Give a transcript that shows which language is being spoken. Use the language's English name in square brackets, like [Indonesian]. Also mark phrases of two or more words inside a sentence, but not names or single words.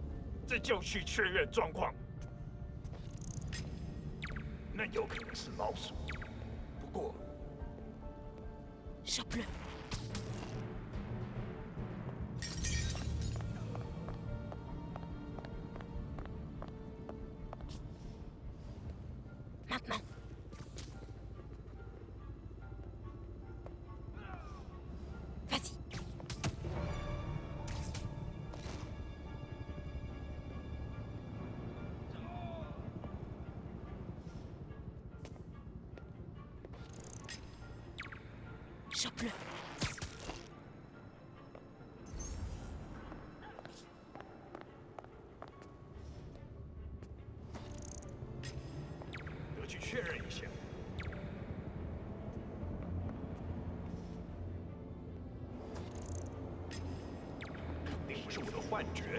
[Chinese] 这就去确认状况。那有可能是老鼠，不过 [French] Chope-le. Maintenant. Vas-y. Chope-le. [Chinese] 得去确认一下。肯定不是我的幻觉。